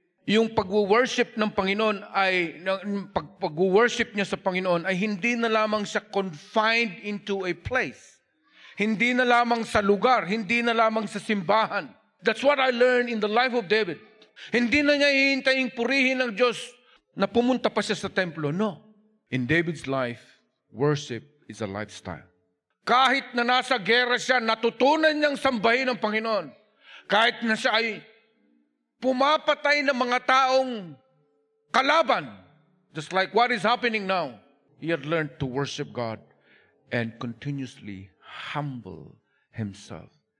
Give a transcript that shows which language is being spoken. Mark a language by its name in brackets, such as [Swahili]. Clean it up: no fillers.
[Filipino] Yung pag-worship ng Panginoon ay, pag-worship niya sa Panginoon ay hindi na lamang siya [English] confined into a place. [Filipino] Hindi na lamang sa lugar, hindi na lamang sa simbahan. [English] That's what I learned in the life of David. [Filipino] Hindi na niya hihintayin purihin ng Diyos na pumunta pa siya sa templo. [English] No. In David's life, worship is a lifestyle. [Filipino] Kahit na nasa gera siya, natutunan niyang sambahin ang Panginoon. Kahit na siya ay pumapatay ng mga taong kalaban, [English] just like what is happening now, he had learned to worship God and continuously humble himself.